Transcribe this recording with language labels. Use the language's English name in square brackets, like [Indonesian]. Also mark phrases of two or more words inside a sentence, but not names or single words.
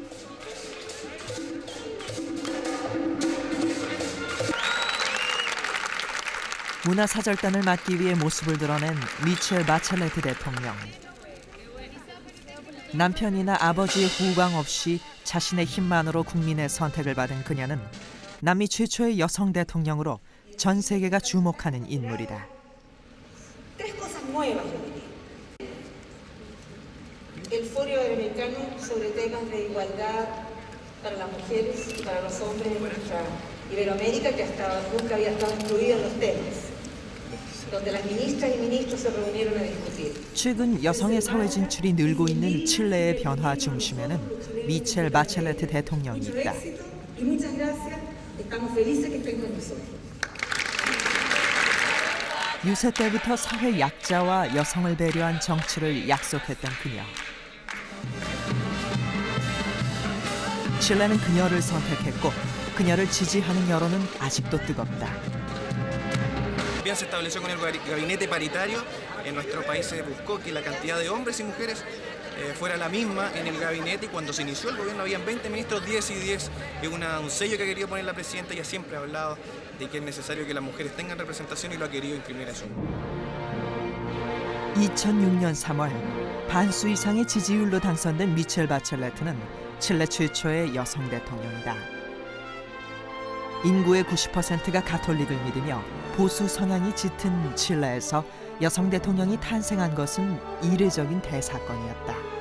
[Korean] 문화사절단을 맡기 위해 모습을 드러낸 미첼 바첼레트 대통령. 남편이나 아버지의 후광 없이 자신의 힘만으로 국민의 선택을 받은 그녀는 남미 최초의 여성 대통령으로 전 세계가 주목하는 인물이다. [Spanish] El Foro Iberoamericano sobre temas de igualdad para las mujeres y para los hombres en nuestra Iberoamérica, que hasta nunca había estado incluido en los temas, donde las ministras y ministros se reunieron a discutir. [Korean] 최근 여성의 사회 진출이 늘고 있는 칠레의 변화 중심에는 미첼 바첼레트 대통령이 있다. 유세 때부터 사회 약자와 여성을 배려한 정치를 약속했던 그녀. 칠레는 그녀를 선택했고 그녀를 지지하는 여론은 아직도 뜨겁다. [Spanish] Bien se estableció con el gabinete paritario. En nuestro país se buscó que la cantidad de hombres y mujeres fuera la misma en el gabinete y cuando se inició el gobierno habían 20 ministros, 10 y 10. Es un sello que ha querido poner la presidenta. Ella siempre ha hablado de que es necesario que las mujeres tengan representación y lo ha querido imprimir eso. [Korean] 2006년 3월 반수 이상의 지지율로 당선된 미첼 바첼레트는 칠레 최초의 여성 대통령이다. 인구의 90%가 가톨릭을 믿으며 보수 성향이 짙은 칠레에서 여성 대통령이 탄생한 것은 이례적인 대사건이었다.